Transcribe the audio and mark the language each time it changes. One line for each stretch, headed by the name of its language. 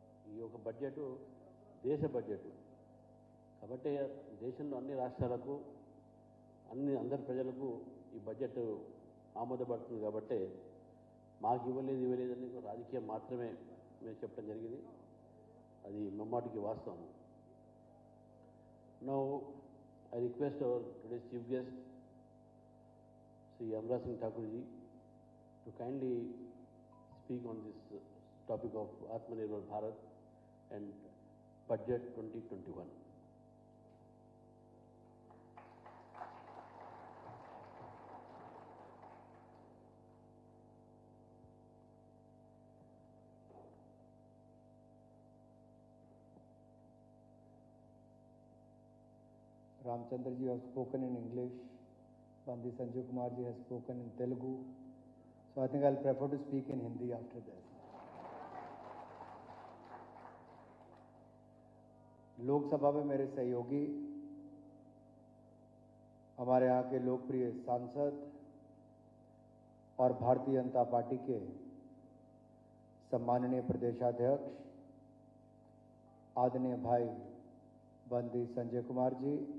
Telugu: ఈ యొక్క బడ్జెట్ దేశ బడ్జెట్ కాబట్టి దేశంలో అన్ని రాష్ట్రాలకు అందరి ప్రజలకు ఈ బడ్జెట్ ఆమోదపడుతుంది. కాబట్టి మాకు ఇవ్వలేదని రాజకీయం మాత్రమే మేము చెప్పడం జరిగింది. అది మమ్మాటికి వాస్తవం.
English: Now I request our today's chief guest, Sri Amraj Singh Thakur ji, to kindly speak on this topic of Atmanirbhar Bharat and Budget 2021. Ramchandra ji has spoken in English, Bandi Sanjay Kumar ji has spoken in Telugu, so I think I'll prefer to speak in Hindi after this.
Hindi: Lok Sabha में मेरे सहयोगी, हमारे यहाँ के लोकप्रिय सांसद और Bharatiya Janata party के सम्माननीय प्रदेशाध्यक्ष आदरणीय भाई बंदी संजय कुमार जी,